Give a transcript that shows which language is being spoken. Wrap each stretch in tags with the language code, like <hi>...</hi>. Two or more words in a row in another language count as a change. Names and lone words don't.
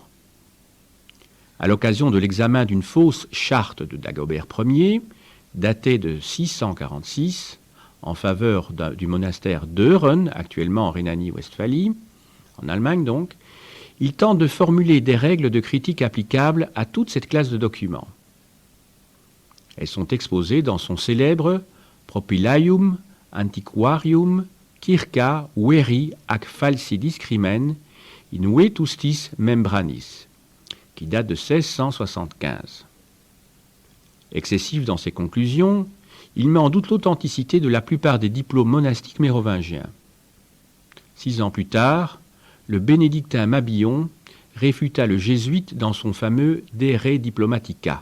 <fr>À l'occasion de l'examen d'une fausse charte de Dagobert Ier, datée de 646, en faveur du monastère d'Euren, actuellement en Rhénanie-Westphalie, en Allemagne donc, il tente de formuler des règles de critique applicables à toute cette classe de documents. Elles sont exposées dans son célèbre Propylaeum Antiquarium Circa veri ac falsi discrimen in vetustis membranis, qui date de 1675. Excessif dans ses conclusions, il met en doute l'authenticité de la plupart des diplômes monastiques mérovingiens. 6 ans plus tard, le bénédictin Mabillon réfuta le jésuite dans son fameux De Re Diplomatica.</fr>